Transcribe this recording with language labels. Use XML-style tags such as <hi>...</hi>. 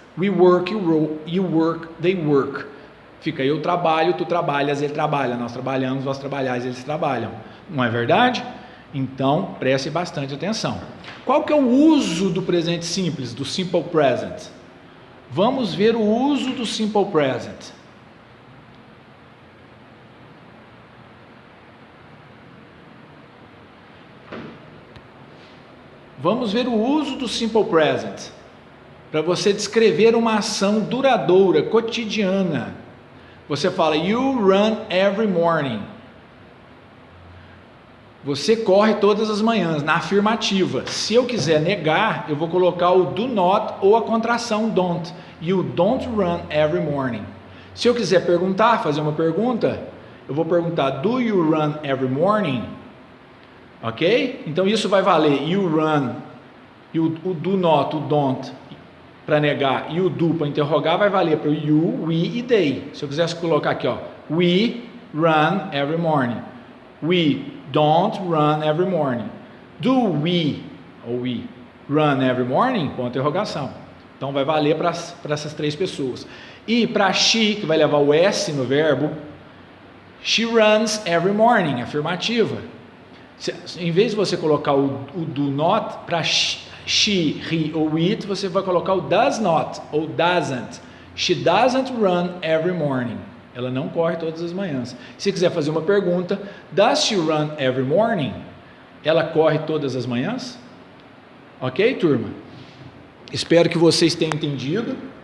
<en>We work, you work, they work.</en> <pt>Fica eu trabalho, tu trabalhas, ele trabalha. Nós trabalhamos, vós trabalhais, eles trabalham. Não é verdade? Então, preste bastante atenção. Qual que é o uso do presente simples, do simple present? Vamos ver o uso do simple present. Vamos ver o uso do simple present, para você descrever uma ação duradoura, cotidiana. Você fala,</pt> <en>you run every morning.</en> <pt>Você corre todas as manhãs, na afirmativa. Se eu quiser negar, eu vou colocar o do not ou a contração don't.</pt> <en>You don't run every morning.</en> <pt>Se eu quiser perguntar, fazer uma pergunta, eu vou perguntar,</pt> <en>do you run every morning?</en> <pt>Ok? Então isso vai valer you run, e o do not, o don't para negar, e o do para interrogar vai valer para o you, we e they. Se eu quisesse colocar aqui, ó,</pt> <en>we run every morning. We don't run every morning. Do we, ou we, run every morning?</en> <pt>Ponto de interrogação. Então vai valer para essas três pessoas. E para she, que vai levar o S no verbo,</pt> <en>she runs every morning,</en> <pt>afirmativa. Em vez de você colocar o do not, para she, he ou it, você vai colocar o does not ou doesn't.</pt> <en>She doesn't run every morning.</en> <pt>Ela não corre todas as manhãs. Se quiser fazer uma pergunta,</pt> <en>does she run every morning?</en> <pt>Ela corre todas as manhãs? Ok, turma? Espero que vocês tenham entendido.</pt>